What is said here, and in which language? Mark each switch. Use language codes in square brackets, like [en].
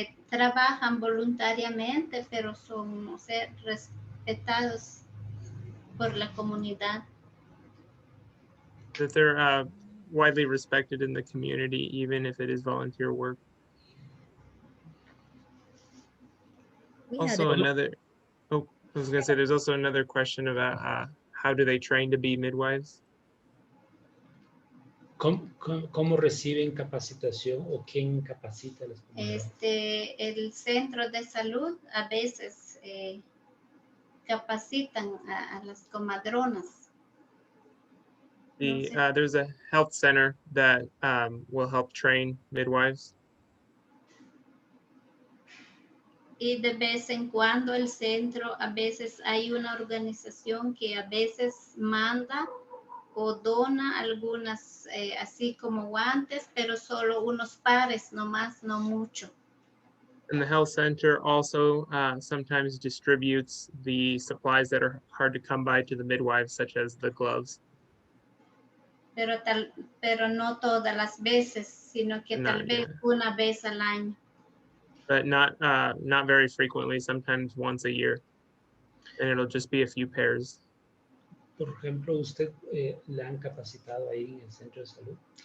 [es] Trabajan voluntariamente, pero son, no sé, respetados por la comunidad. [en] That they're widely respected in the community, even if it is volunteer work. Also another, oh, I was gonna say, there's also another question about how do they train to be midwives? [es] ¿Cómo reciben capacitación o quién capacita a las comunidades? El centro de salud a veces capacitan a las comadronas. [en] There's a health center that will help train midwives. [es] Y de vez en cuando el centro, a veces hay una organización que a veces manda o dona algunas, así como guantes, pero solo unos pares, no más, no mucho. [en] And the health center also sometimes distributes the supplies that are hard to come by to the midwives, such as the gloves. [es] Pero no todas las veces, sino que tal vez una vez al año. [en] But not very frequently, sometimes once a year. And it'll just be a few pairs. [es] Por ejemplo, ¿usted la han capacitado ahí en el centro de salud?